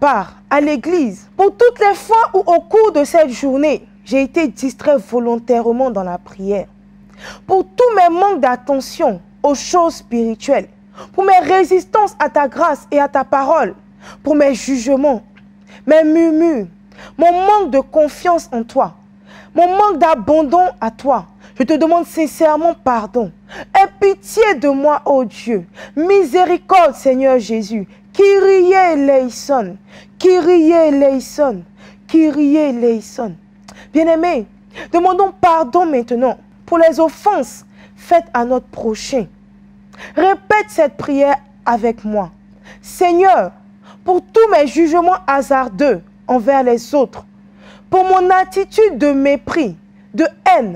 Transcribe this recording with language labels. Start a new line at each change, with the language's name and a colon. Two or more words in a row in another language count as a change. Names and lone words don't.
French: part à l'église, pour toutes les fois où au cours de cette journée, j'ai été distrait volontairement dans la prière, pour tous mes manques d'attention aux choses spirituelles, pour mes résistances à ta grâce et à ta parole, pour mes jugements, mes murmures, mon manque de confiance en toi, mon manque d'abandon à toi. Je te demande sincèrement pardon. Aie pitié de moi, ô Dieu. Miséricorde, Seigneur Jésus.
Greek: Kyrie eleison. Kyrie eleison. Kyrie eleison.
French: Bien-aimés, demandons pardon maintenant pour les offenses faites à notre prochain. Répète cette prière avec moi. Seigneur, pour tous mes jugements hasardeux envers les autres, pour mon attitude de mépris, de haine,